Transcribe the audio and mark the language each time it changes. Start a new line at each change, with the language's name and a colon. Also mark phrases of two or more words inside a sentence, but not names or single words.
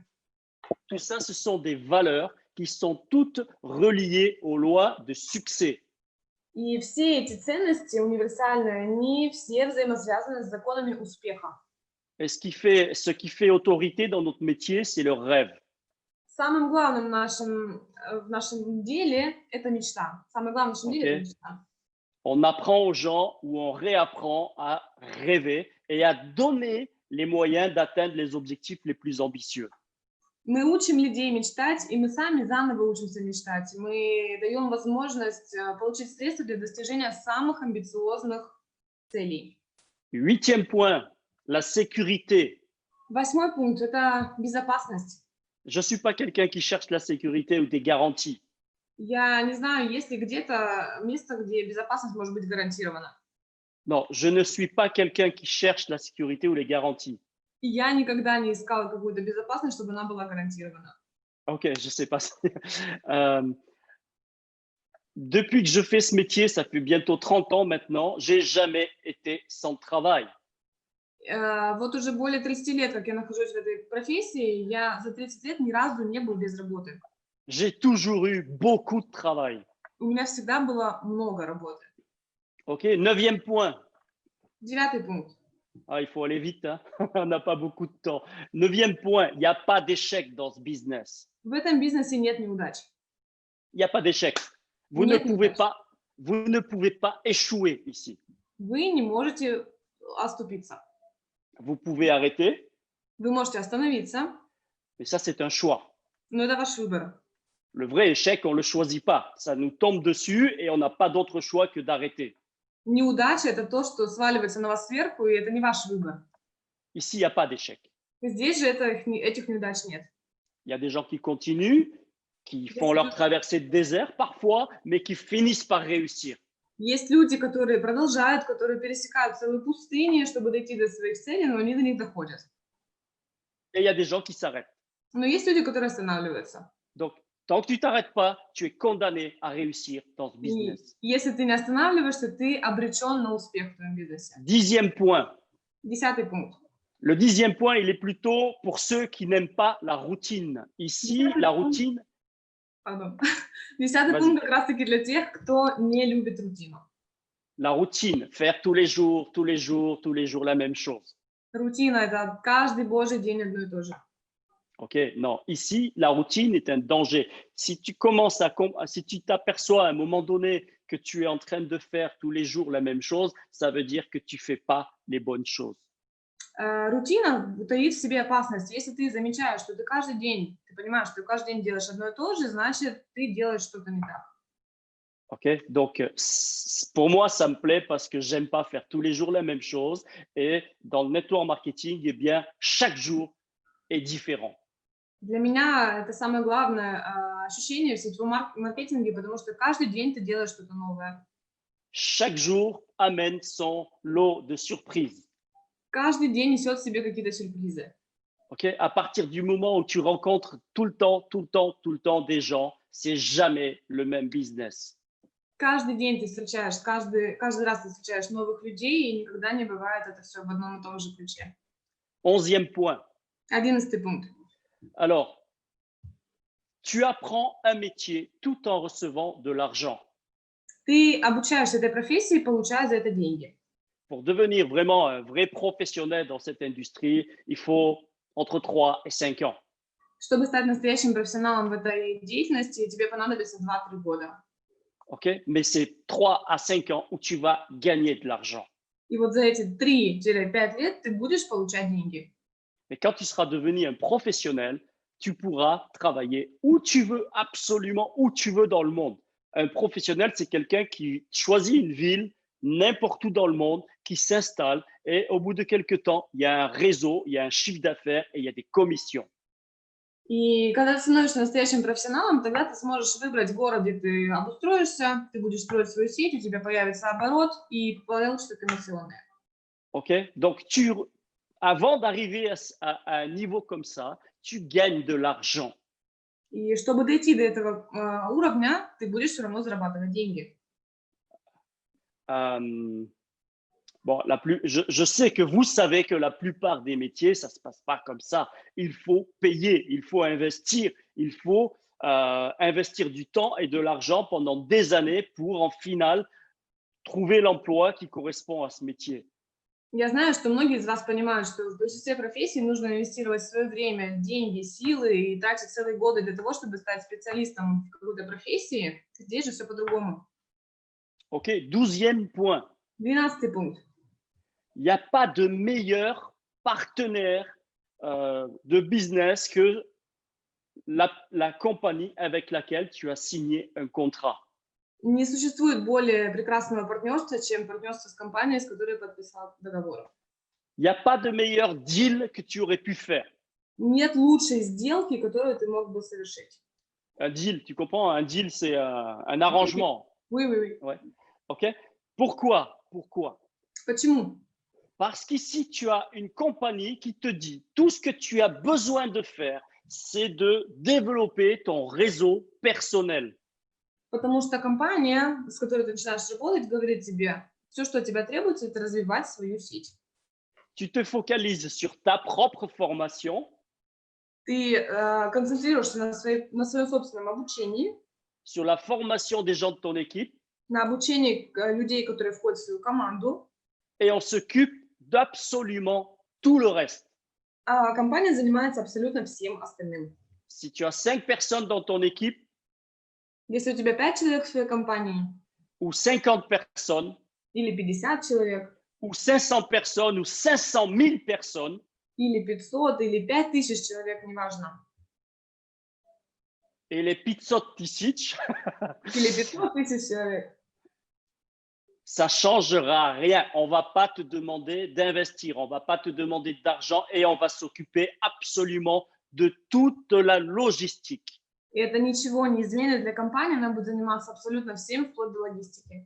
French: Tout ça, ce sont des valeurs qui sont toutes reliées aux lois de succès.
Russian: И все эти ценности универсальные, они все взаимосвязаны с законами успеха.
French: Et ce qui fait autorité dans notre métier, c'est le rêve.
Russian: Самым главным в нашем деле это мечта. Самое главное в нашем деле это мечта.
French: On apprend aux gens ou on réapprend à rêver et à donner les moyens d'atteindre les objectifs les plus ambitieux.
Russian: Мы учим людей мечтать, и мы сами заново учимся мечтать. Мы даем возможность получить средства для достижения самых амбициозных целей.
French: Huitième point, la sécurité.
Russian: Восьмой пункт – это безопасность.
French: Je ne suis pas quelqu'un qui cherche la sécurité ou des garanties.
Russian: Я не знаю, есть ли где-то место, где безопасность может быть гарантирована.
French: Non, je ne suis pas quelqu'un qui cherche la sécurité ou les garanties.
Russian: И я никогда не искала какую-то безопасность, чтобы она была гарантирована.
French: Ok, je ne sais pas. Depuis que je fais ce métier, ça fait bientôt 30 ans maintenant, j'ai jamais été sans travail.
Russian: Вот уже более 30 лет, как я нахожусь в этой профессии, я за 30 лет ни разу не был без работы.
French: J'ai toujours eu beaucoup de travail.
Russian: У меня всегда было много работы.
French: Ok, neuvième point.
Russian: Девятый пункт.
French: Ah, il faut aller vite, hein? On n'a pas beaucoup de temps. Neuvième point, il n'y a pas d'échec dans ce business.
Russian: В этом бизнесе нет неудач.
French: Il n'y a pas d'échec. Vous
Russian: Нет
French: ne pouvez pas échouer ici.
Russian: Вы не можете оступиться.
French: Vous pouvez arrêter,
Russian: Вы можете остановиться,
French: mais ça, c'est un choix.
Russian: но это ваш выбор.
French: Le vrai échec, on ne le choisit pas. Ça nous tombe dessus et on n'a pas d'autre choix que d'arrêter.
Russian: Неудача – это то, что сваливается на вас сверху, и это не ваш выбор.
French: Ici, il n'y a pas d'échec.
Russian: Здесь же этих неудач нет.
French: Il y a des gens qui continuent, qui font leur traversée de désert parfois, mais qui finissent par réussir.
Russian: Есть люди, которые продолжают, которые пересекают целые пустыни, чтобы дойти до своих целей, но они до них доходят.
French: Et il y a des gens qui s'arrêtent.
Russian: Но есть люди, которые останавливаются.
French: Donc, tant que tu ne t'arrêtes pas, tu es condamné à réussir dans ce
Russian: И
French: business.
Russian: если ты не останавливаешься, ты обречен на успех в твоем бизнесе.
French: Dixième point.
Russian: Десятый пункт.
French: Le dixième point, il est plutôt pour ceux qui n'aiment pas la routine. Ici, la routine,
Russian: Пардон. Десятый
French: Vas-y.
Russian: пункт как раз-таки для тех, кто не любит рутину.
French: faire tous les jours la même chose.
Russian: Рутина – это каждый божий день одно и то же.
French: Ok, non. Ici, la routine est un danger. Si tu t'aperçois à un moment donné que tu es en train de faire tous les jours la même chose, ça veut dire que tu fais pas les bonnes choses.
Russian: Рутина таит в себе опасность. Если ты замечаешь, что ты каждый день, ты понимаешь, что ты каждый день делаешь одно и то же, значит, ты делаешь что-то не так.
French: Ok, donc pour moi, ça me plaît parce que j'aime pas faire tous les jours la même chose. Et dans le
English: network marketing,
French: eh bien, chaque jour est différent.
Russian: Для меня это самое главное ощущение в сетевом маркетинге, потому что каждый день ты делаешь что-то новое.
French: Chaque jour amène son lot de surprises.
Russian: Каждый день несет в себе какие-то сюрпризы.
French: Ok, à partir du moment où tu rencontres tout le temps, tout le temps, tout le temps des gens, c'est jamais le même business.
Russian: Каждый день ты встречаешь, каждый раз ты встречаешь новых людей, и никогда не бывает это все в одном и том же ключе.
French: 11e point.
Russian: 11-й пункт.
French: Alors, tu apprends un métier tout en recevant de l'argent.
Russian: Ты обучаешься этой профессии, получая за это деньги.
French: Pour devenir vraiment un vrai professionnel dans cette industrie, il faut entre 3 et 5 ans.
Russian: Чтобы стать настоящим профессионалом в этой деятельности, тебе понадобится 2-3 года.
French: Okay? Mais c'est 3 à 5 ans où tu vas gagner de l'argent.
Russian: И вот за эти 3-5 лет ты будешь получать деньги.
French: Mais quand tu seras devenu un professionnel, tu pourras travailler où tu veux, absolument où tu veux dans le monde. Un professionnel, c'est quelqu'un qui choisit une ville n'importe où dans le monde, qui s'installe et au bout de quelques temps, il y a un réseau, il y a un chiffre d'affaires et il y a des commissions.
Russian: И когда ты становишься настоящим профессионалом, тогда ты сможешь выбрать город, где ты обустроишься, ты будешь строить свою сеть, у тебя появится оборот и получится комиссионные.
French: Ok? Donc, avant d'arriver à un niveau comme ça, tu gagnes de l'argent.
Russian: И чтобы дойти до этого уровня, ты будешь все равно зарабатывать деньги.
French: Bon, je sais que vous savez que la plupart des métiers, ça ne se passe pas comme ça. Il faut payer, il faut investir, il faut investir du temps et de l'argent pendant des années pour en final trouver l'emploi qui correspond à ce métier.
Russian: Я знаю, что многие из вас понимают, что в большинстве профессий нужно инвестировать свое время, деньги, силы и тратить целые годы для того, чтобы стать специалистом в какой-то профессии. Здесь же все по-другому.
French: Ok, 12e point.
Russian: 12-й пункт.
French: Il n'y a pas de meilleur partenaire de business que la compagnie avec laquelle tu as signé un contrat.
Russian: Не существует более прекрасного партнерства, чем партнерство с компанией, с которой подписал договор.
French: Il n'y a pas de meilleur deal que tu aurais pu faire.
Russian: Нет лучшей сделки, которую ты мог бы совершить.
French: Un deal, tu comprends? Un deal, c'est un arrangement. Oui, oui, oui. Ouais. Ok. Pourquoi?
Russian: Почему?
French: Parce qu'ici, tu as une compagnie qui te dit tout ce que tu as besoin de faire, c'est de développer ton réseau personnel.
Russian: Потому что компания, с которой ты начинаешь работать, говорит тебе, все, что от тебя требуется, это развивать свою сеть.
French: Tu te focalises sur ta propre formation.
Russian: Ты концентрируешься на своем собственном обучении,
French: sur la formation des gens de ton équipe.
Russian: на обучении людей, которые входят в свою команду.
French: Et on s'occupe d'absolument tout le reste.
Russian: А компания занимается абсолютно всем остальным.
French: Si tu as 5 personnes dans ton équipe,
Russian: Если у тебя 5 человек в своей компании,
French: ou 50 personnes,
Russian: или 50 человек,
French: ou 500 personnes, ou 500 000 personnes,
Russian: или 500, или 5000 человек, неважно,
French: et les 500 tisic,
Russian: или 500 тысяч человек,
French: ça ne changera rien. On ne va pas te demander d'investir, on ne va pas te demander d'argent et on va s'occuper absolument de toute la logistique.
Russian: и это ничего не изменит для компании, она будет заниматься абсолютно всем, вплоть до логистики.